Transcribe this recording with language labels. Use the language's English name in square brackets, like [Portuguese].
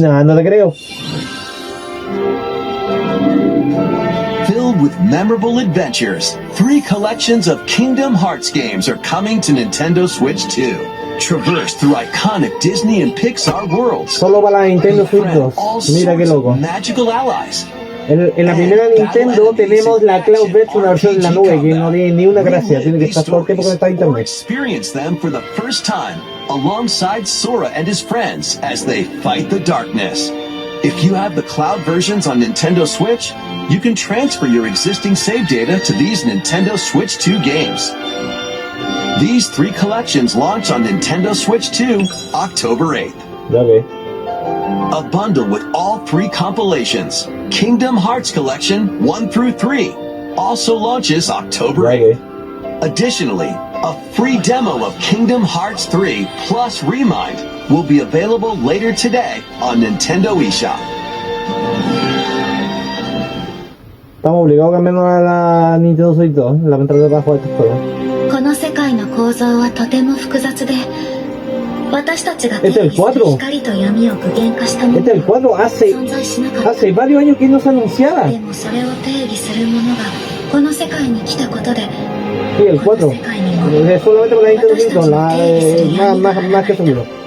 [Spanish] No, no te creo. [English] Filled with memorable adventures, 3 collections of Kingdom Hearts games are coming to Nintendo Switch 2. Traverse through iconic Disney and Pixar worlds. [Spanish] Solo para la Nintendo Switch 2. Mira qué loco. [English] Magical allies. [Spanish] En la primera Nintendo tenemos la Cloud Version, una versión en la nube que no tiene ni una gracia, tiene que estar todo el tiempo conectado a internet. [English] Experience them for the first time alongside Sora and his friends as they fight the darkness. If you have the cloud versions on Nintendo Switch, you can transfer your existing save data to these Nintendo Switch 2 games. These 3 collections launch on Nintendo Switch 2 October 8th. Okay. A bundle with all 3 compilations, Kingdom Hearts Collection 1 through 3, also launches October 8th. Additionally, a free demo of Kingdom Hearts 3 plus Remind will be available later today on Nintendo eShop. [Spanish] Estamos obligados a cambiarnos a la Nintendo Switch 2, lamentablemente para jugar estos juegos. [Japanese] この世界の構造はとても複雑で、私たちが定義する光と闇を具現化したものは存在しなかった。 [Spanish] Hace varios años que no se anunciaba. [Japanese] でもそれを定義するものがこの世界に来たことで、 [Spanish] Sí, el 4. Solamente por la Nintendo Switch 2, más que seguro.